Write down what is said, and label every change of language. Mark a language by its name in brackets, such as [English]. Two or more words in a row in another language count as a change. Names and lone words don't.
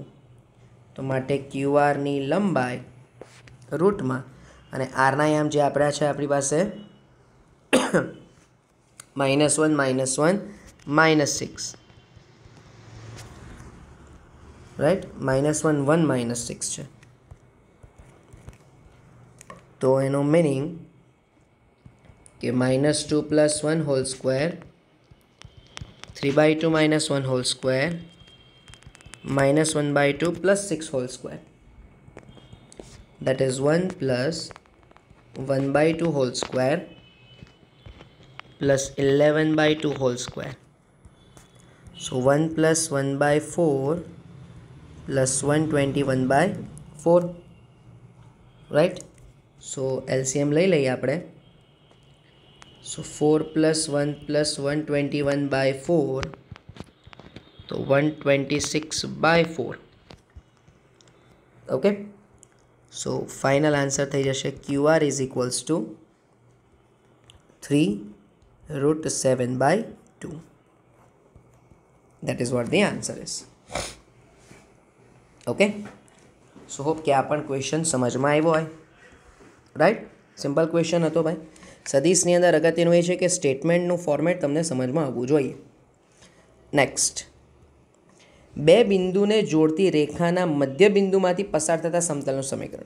[Gujarati] તો માટે ક્યુઆરની લંબાઈ રૂટમાં, અને આરના યામ જે આપણા છે આપણી પાસે -1 -1 -6, રાઈટ, -1 1 -6 છે. તો એનો મિનિંગ કે -2 + 1 [English] whole square, [Gujarati] 3/2 - 1 [English] whole square, [Gujarati] -1/2 + 6 [English] whole square, that is 1 + 1/2 whole square plus 11/2 whole square. So 1 plus 1/4 plus 121/4, right? [Gujarati] So LCM લઈ લઈએ આપણે. [English] So 4 plus 1 plus 121/4 તો 126/4. Okay, so final answer [Gujarati] થઈ જશે [English] QR is equals to 3√7/2. That is what the answer is. Okay, so hope [Gujarati] કે આ પણ ક્વેશ્ચન સમજમાં આવ્યો હોય, રાઈટ. [English] simple question [Gujarati] હતો ભાઈ. સદીશની અંદર અગત્યનું એ છે કે સ્ટેટમેન્ટનું ફોર્મેટ તમને સમજમાં આવવું જોઈએ. નેક્સ્ટ, બે બિંદુને જોડતી રેખાના મધ્ય બિંદુમાંથી પસાર થતા સમતલનું સમીકરણ.